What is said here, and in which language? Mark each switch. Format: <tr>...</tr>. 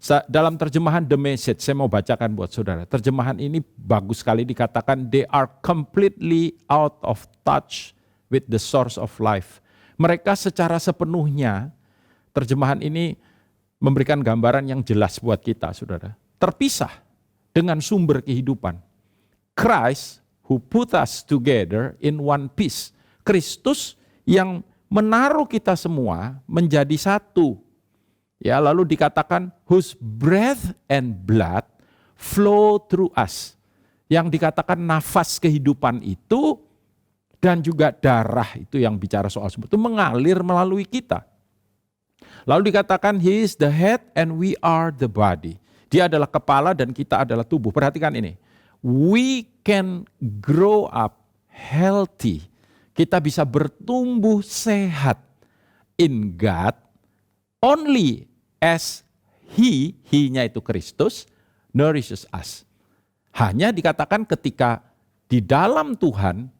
<id>Dalam terjemahan The Message, saya mau bacakan buat saudara. Terjemahan ini bagus sekali, dikatakan</id> <en>they are completely out of touch with the source of life.</en> <id>Mereka secara sepenuhnya, terjemahan ini memberikan gambaran yang jelas buat kita, saudara. Terpisah dengan sumber kehidupan.</id> <en>Christ who put us together in one piece.</en> <id>Kristus yang menaruh kita semua menjadi satu. Ya, lalu dikatakan</id> <en>whose breath and blood flow through us.</en> <id>Yang dikatakan nafas kehidupan itu dan juga darah itu yang bicara soal sumber itu mengalir melalui kita. Lalu dikatakan</id> <en>he is the head and we are the body.</en> <id>Dia adalah kepala dan kita adalah tubuh. Perhatikan ini.</id> <en>We can grow up healthy.</en> <id>Kita bisa bertumbuh sehat</id> <en>in God only as</en> <id>He-nya itu Kristus,</id> <en>nourishes us.</en> <id>Hanya dikatakan ketika di dalam Tuhan</id>